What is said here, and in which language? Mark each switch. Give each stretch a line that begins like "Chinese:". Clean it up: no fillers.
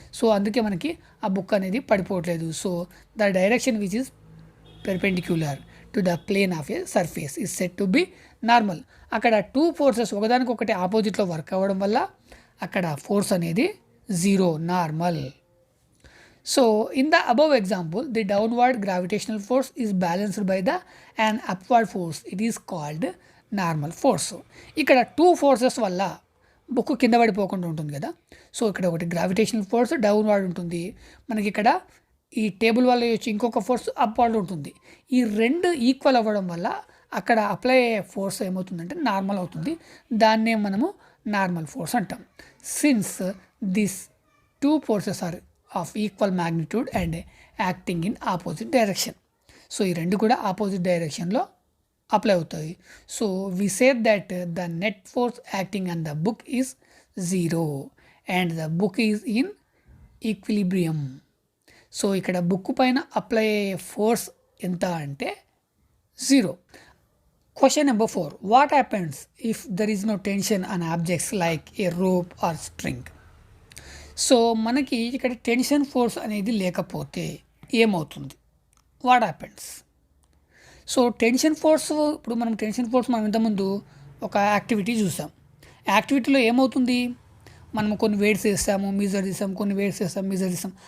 Telugu: So అందుకే మనకి ఆ బుక్ అనేది పడిపోవట్లేదు.
English: So the direction which is perpendicular to the plane of a surface is set to be normal.
Telugu: అక్కడ 2 forces ఒకదానికొకటి ఆపోజిట్లో వర్క్ అవ్వడం వల్ల అక్కడ ఫోర్స్ అనేది 0, normal.
English: So in the above example, the downward gravitational force is balanced by an upward force. It is called normal force.
Telugu: ఇక్కడ 2 forces వల్ల book కింద పడిపోకుండా ఉంటుంది కదా. సో ఇక్కడ ఒకటి గ్రావిటేషనల్ ఫోర్స్ డౌన్వర్డ్ ఉంటుంది, మనకి ఇక్కడ ఈ టేబుల్ వల్ల వచ్చి ఇంకొక ఫోర్స్ అప్వర్డ్ ఉంటుంది. ఈ 2 ఈక్వల్ అవ్వడం వల్ల అక్కడ అప్లై అయ్యే ఫోర్స్ ఏమవుతుందంటే నార్మల్ అవుతుంది. దాన్నే మనము నార్మల్ ఫోర్స్ అంటాం.
English: Since this 2 forces are of equal magnitude and acting in opposite direction.
Telugu: So ఈ రెండు కూడా ఆపోజిట్ డైరెక్షన్లో అప్లై అవుతాయి.
English: So we say that the net force acting on the book is 0 and the book is in equilibrium.
Telugu: So ఇక్కడ book పైన apply అయ్యే force ఎంత అంటే 0.
English: Question number 4. What happens if there is no tension on objects like a rope or string?
Telugu: So మనకి ఇక్కడ tension force అనేది లేకపోతే ఏమవుతుంది?
English: What happens?
Telugu: So tension force, ఇప్పుడు మనం టెన్షన్ ఫోర్స్ మనం ఇంతకుముందు ఒక యాక్టివిటీ చూసాం. యాక్టివిటీలో ఏమవుతుంది? మనం కొన్ని వెయిట్స్ వేస్తాము, మెజర్ చేస్తాం, కొన్ని వెయిట్స్ వేస్తాం, మెజర్ చేస్తాం.